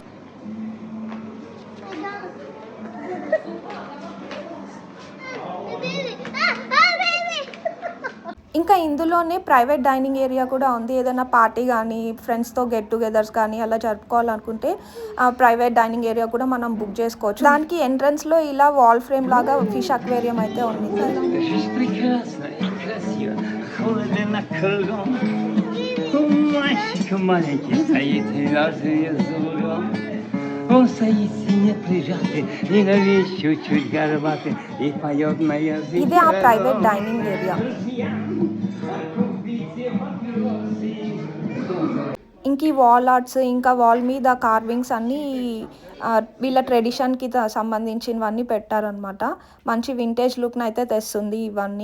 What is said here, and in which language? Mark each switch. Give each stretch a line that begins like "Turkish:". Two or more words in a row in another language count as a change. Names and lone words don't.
Telugu: ఇంకా ఇందులోనే
English: private dining area
Telugu: కూడా ఉంది. ఏదైనా పార్టీ కానీ, ఫ్రెండ్స్‌తో
English: get togethers
Telugu: కానీ అలా జరుపుకోవాలనుకుంటే
English: private dining area
Telugu: కూడా మనం బుక్ చేసుకోవచ్చు. దానికి ఎంట్రన్స్‌లో ఇలా
English: wall frame
Telugu: లాగా
English: fish aquarium
Telugu: అయితే ఉండింది.
Russian: Он стоит сине прижатый, и навесь чуть-чуть горбатый, и поет на языке.
Telugu: ఇదే ఆ
English: private dining area.
Telugu: ఇంక ఈ
English: wall arts,
Telugu: ఇంకా వాల్ మీద కార్వింగ్స్ అన్నీ వీళ్ళ ట్రెడిషన్‌కి సంబంధించినవన్నీ పెట్టారనమాట. మంచి
English: vintage lookని
Telugu: అయితే తెస్తుంది ఇవన్నీ.